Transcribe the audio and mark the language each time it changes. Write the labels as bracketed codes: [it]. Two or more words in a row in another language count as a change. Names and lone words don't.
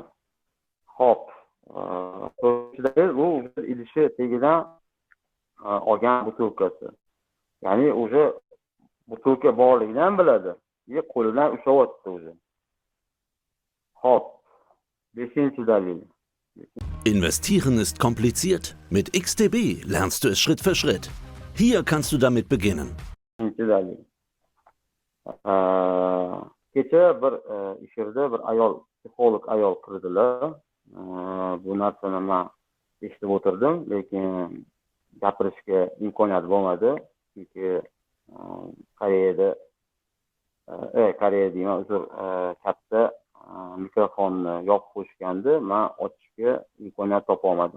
[uz] Hop. Bu idishi tagidan olgan butilkasi. Ya'ni o'sha butilka borligidan biladi. Qo'lidan ushlayapti o'zi. Hop. 5-chi dalil. [de] Investieren ist kompliziert. Mit XTB lernst du es Schritt für Schritt. Hier kannst du damit beginnen. [uz] Kecha bir ish yerda bir ayol, psixolog ayol kirdilar. Bu narsani men eshitib o'tirdim, lekin gapirishga imkoniyat bo'lmadi. Chunki Koreya deyman, uzr, katta mikrofonni yopib qo'yishgandi, men ochishga imkoniyat topa olmadim.